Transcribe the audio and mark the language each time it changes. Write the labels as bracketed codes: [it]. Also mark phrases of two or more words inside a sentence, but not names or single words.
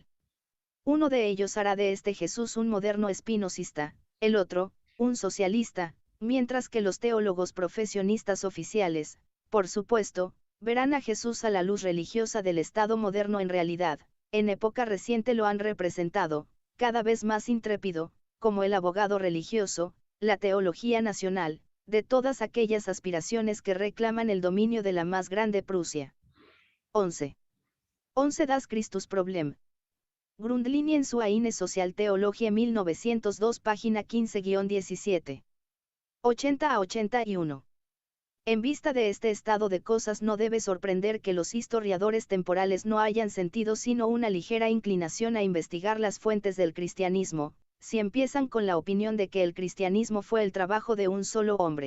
[es] Uno de ellos hará de este Jesús un moderno espinosista, el otro, un socialista, mientras que los teólogos profesionistas oficiales, por supuesto, verán a Jesús a la luz religiosa del Estado moderno. En realidad, en época reciente lo han representado, cada vez más intrépido, como el abogado religioso, la teología nacional, de todas aquellas aspiraciones que reclaman el dominio de la más grande Prusia. 11. Das Christusproblem. Grundlinien zur eine Sozialtheologie 1902 página 15-17. 80 a 81. En vista de este estado de cosas no debe sorprender que los historiadores temporales no hayan sentido sino una ligera inclinación a investigar las fuentes del cristianismo, si empiezan con la opinión de que el cristianismo fue el trabajo de un solo hombre.